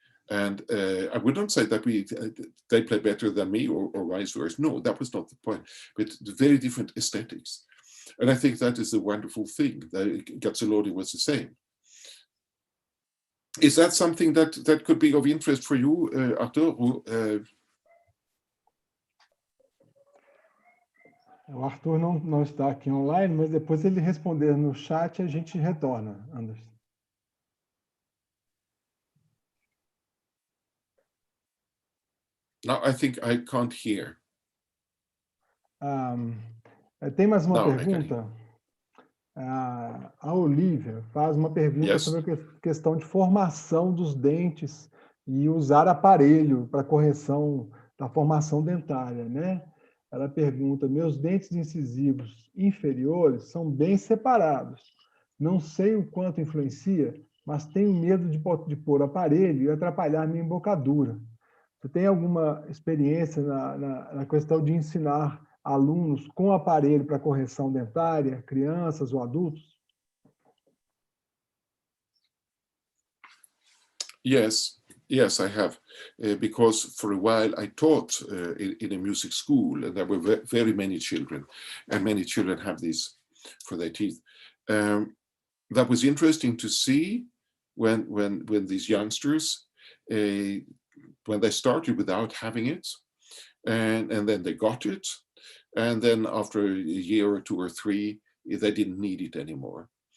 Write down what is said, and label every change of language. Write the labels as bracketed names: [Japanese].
[English] And I would not say that they play better than me or vice versa. No, that was not the point. But the very different aesthetics. And I think that is a wonderful thing. Gazzoloni was the same. Is that something that could be of interest for you, Arthur? [Portuguese] O Arthur não está aqui online, mas depois ele responder no chat a gente retorna, Anders. [English] Now I think I can't hear. [Portuguese] Tem mais uma pergunta? A Olivia faz uma pergunta sobre a questão de formação dos dentes e usar aparelho para correção da formação dentária, né? Ela pergunta: meus dentes incisivos inferiores são bem separados. Não sei o quanto influencia, mas tenho medo de pôr aparelho e atrapalhar minha embocadura. Você tem alguma experiência na questão de ensinar alunos com aparelho para correção dentária, crianças ou adultos? [English] Yes, I have, because for a while I taught in a music school, and there were very many children, and many children have these for their teeth. That was interesting to see when these youngsters, when they started without having it, and then they got it, and then after a year or 2 or 3, they didn't need it anymore.